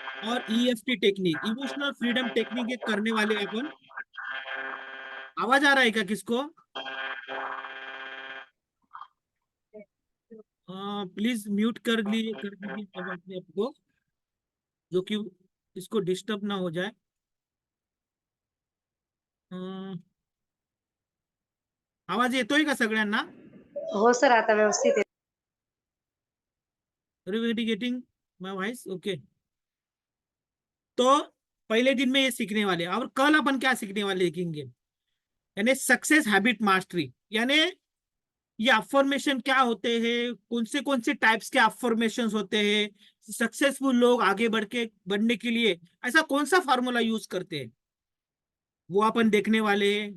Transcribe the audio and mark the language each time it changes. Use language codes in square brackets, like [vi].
[hi] और EFT technique, emotional freedom technique एक करने वाले हैं अपन। आवाज आ रहा है क्या किसको? प्लीज म्यूट कर दीजिए सब अपने आप को, जो कि इसको डिस्टर्ब ना हो जाए। [mr] अं, आवाज येतोय का सगळ्यांना? हो सर, आता व्यवस्थित आहे. [en] Everybody getting my voice? [hi] Okay. तो पहले दिन में ये सीखने वाले हैं। और कल अपन क्या सीखने वाले देखेंगे, यानी सक्सेस हैबिट मास्टरी। यानी ये अफर्मेशन क्या होते हैं, कौन से टाइप्स के अफर्मेशन होते हैं, सक्सेसफुल लोग आगे बढ़ने के लिए ऐसा कौन सा फार्मूला यूज करते हैं, वो अपन देखने वाले हैं।